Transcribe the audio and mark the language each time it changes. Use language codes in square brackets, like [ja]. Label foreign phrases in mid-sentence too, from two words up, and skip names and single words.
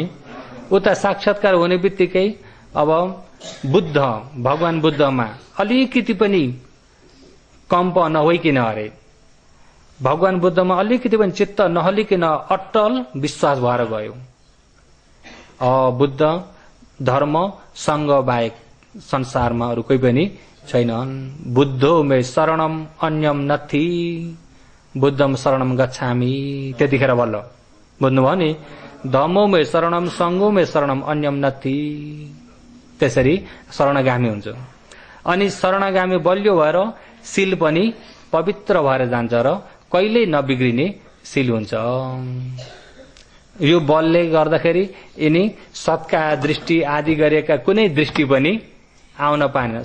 [ne] उता साक्षात्कार हुने बित्तिकै अब बुद्ध, भगवान बुद्धमा अलिकति पनि कम्प नहोइकिन अरे, भगवान बुद्धमा अलिकति पनि चित्त नहलिकिन अटल विश्वास भएर गयो। बुद्ध धर्म संग बाहेक संसारमा अरू कोही पनि छैनन्। [pi] बुद्धो मे शरणम अन्यम नथि, बुद्धम शरणम गच्छामि। [ne] त्यतिखेर बल्ल बुझ्नुभयो नि? [pi] धम्मो मे शरणम, संगो मे शरणम, अन्यम नथि। [ne] त्यसरी शरणगामी हुन्छ। अनि शरणगामी बलियो भएर सील पनि पवित्र भएर जान्छ र कहिल्यै नबिग्रिने सील हुन्छ। यो बलले गर्दाखेरि यिनी सत्का दृष्टि आदि गरेका कुनै दृष्टि पनि आउन पाएन।